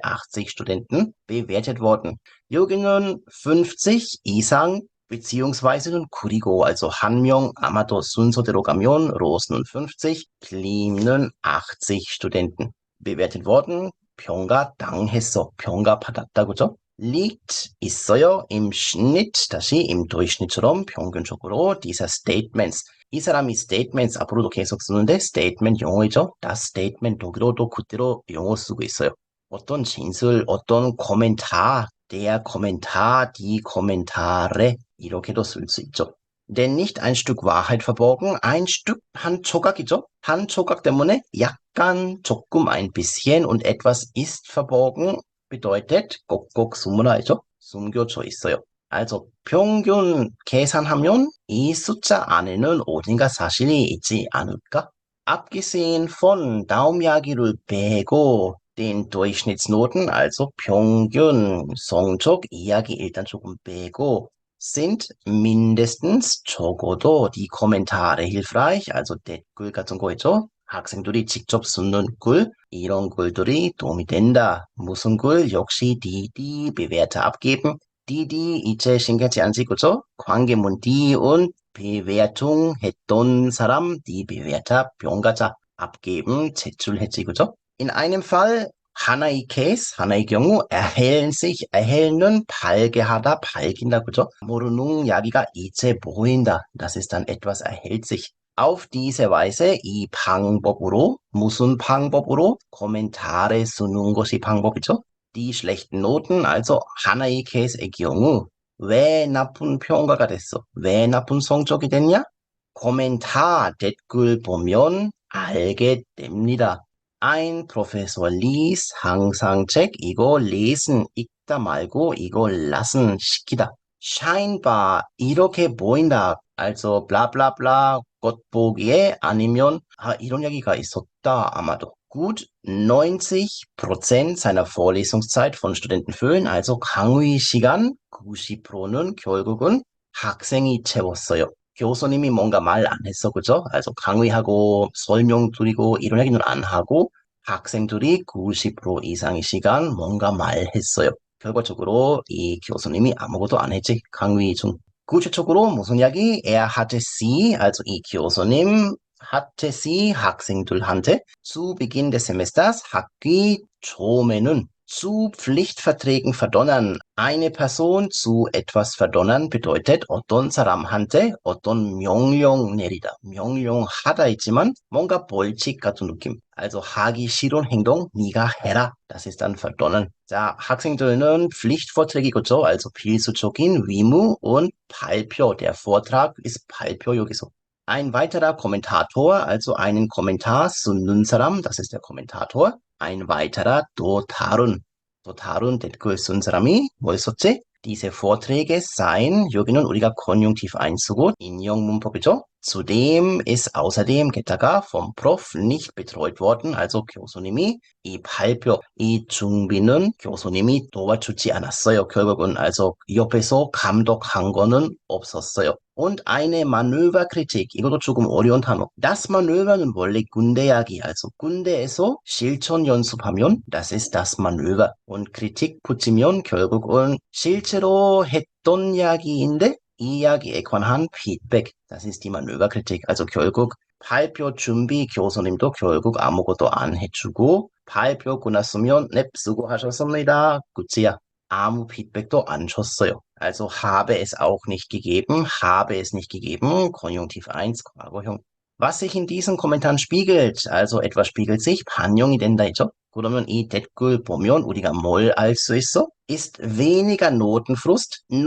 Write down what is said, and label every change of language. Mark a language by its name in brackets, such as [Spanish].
[German] 80 Studenten bewertet worden. [Korean] 여기는 50 이상 [German] beziehungsweise [Korean] 그리고 also 한 명 아마도 순서대로 가면 Roos는 50, Klim는 80 [German] Studenten bewertet worden. [Korean] 평가 당했어. 평가 받았다, 그죠? [German] liegt [Korean] 있어요. [German] im Schnitt, 다시 im Durchschnitt처럼 [Korean] 평균적으로 [German] dieser Statements. [Korean] 이 사람이 statements 앞으로도 계속 쓰는데 statement 영어이죠. [German] das Statement [Korean] 독일어도 그대로 영어 쓰고 있어요. 어떤 진술, 어떤 Kommentar, [German] der Kommentar, die Kommentare [Korean] 이렇게도 쓸 수 있죠. [German] Denn nicht ein Stück Wahrheit verborgen, ein Stück [Korean] 한 조각이죠. 한 조각 때문에 약간 조금 [German] ein bisschen und etwas ist verborgen bedeutet [Korean] 꼭꼭 숨어나죠. 숨겨져 있어요. Also 평균 계산하면 이 숫자 안에는 어딘가 사실이 있지 않을까? [German] Abgesehen von Daumenjagd를 빼고 den Durchschnittsnoten, also [Korean] 평균 성적 이야기 일단 조금 빼고 [German] sind mindestens [Korean] 적어도 [German] die Kommentare hilfreich, also [Korean] 댓글 같은 거 있죠? 학생들이 직접 쓰는 글, 이런 글들이 도움이 된다. 무슨 글? 역시 [German] die Bewerter abgeben. [Korean] die 이제 신경치 안 쓰고죠? 관계문 die und Bewertung 했던 사람, [German] die Bewerter [Korean] 병가자 [German] abgeben, [Korean] 제출했지, 그죠? [German] In einem Fall [Korean] 하나의 케이스, 하나의 경우 [German] erhellen [Korean] 발견하다, 발긴다, 그죠? 모르는 이야기가 이제 보인다. [German] Das ist dann etwas erhält sich. Auf diese Weise [Korean] 이 방법으로 무슨 방법으로 Kommentare 쓰는 것이 방법이죠? [German] Die schlechten Noten, also [Korean] 하나의 케이스의 경우 왜 나쁜 평가가 됐어? 왜 나쁜 성적이 됐냐? Kommentar 댓글 보면 알게 됩니다. [German] Ein Professor liest [Korean] 항상 책 이거 lesen 읽다 말고 이거 lassen 시키다. Scheinbar 이렇게 보인다. [German] Also bla bla bla [Korean] 겉보기에 아니면 이런 얘기가 있었다 아마도. [German] Gut 90% seiner Vorlesungszeit von Studenten füllen, also [Korean] 강의 시간 90%는 결국은 학생이 채웠어요. 교수님이 뭔가 말 안 했어, 그죠? 그래서 강의하고 설명 드리고 이런 얘기는 안 하고 학생들이 90% 이상의 시간 뭔가 말했어요. 결과적으로 이 교수님이 아무것도 안 했지, 강의 중. 구체적으로 무슨 이야기? [German] Er hatte sie, also [Korean] 이 교수님 [German] hatte sie [Korean] 학생들한테 [German] zu Beginn des Semesters [Korean] 학기 초에는 [German] zu Pflichtverträgen verdonnern. Eine Person zu etwas verdonnern bedeutet [Korean] 어떤 사람한테 어떤 명령 내리다. 명령하다 있지만 뭔가 벌칙 같은 느낌. Also 하기 싫은 행동 네가 해라. [German] Das ist dann verdonnern. [Korean] 자, 학생들은 Pflichtverträge겠죠. Also 필수적인 의무 und 발표. [German] Der Vortrag ist [Korean] 발표 여기서. [German] Ein weiterer Kommentator, also einen Kommentar [Korean] 쓰는 사람, [German] das ist der Kommentator. Ein weiterer [Korean] 또 다른 댓글 쓴 사람이 뭘 썼지? [German] Diese Vorträge seien, [Korean] 여기는 우리가 Konjunktiv 1 쓰고 인용 문법이죠. [German] Zudem ist außerdem [Korean] 게다가 [German] vom Prof nicht betreut worden, also [Korean] 교수님이 이 발표, 이 준비는 교수님이 도와주지 않았어요. 결국은 also 옆에서 감독한 거는 없었어요. [German] Und eine Manöverkritik, [Korean] 이것도 조금 어려운 단어. Das Manöver는 원래 군대 이야기, also 군대에서 실전 연습하면 [German] das ist das Manöver. [Korean] und Kritik 붙이면 결국은 실제로 했던 이야기인데 이 이야기에 관한 피드백, [German] das ist die Manöverkritik. [Korean] also 결국 발표 준비 교수님도 결국 아무것도 안 해주고 발표 끝났으면 네, 수고하셨습니다. 끝이야. 아무 피드백도 안 줬어요. [German] Also habe es auch nicht gegeben, habe es nicht gegeben, Konjunktiv 1, 과거형. Was sich in diesen Kommentaren spiegelt, also etwas spiegelt sich, [Korean] 반영이 된다 했죠? 그러면 이 댓글 보면 우리가 뭘 알 수 있어? [German] Ist weniger Notenfrust.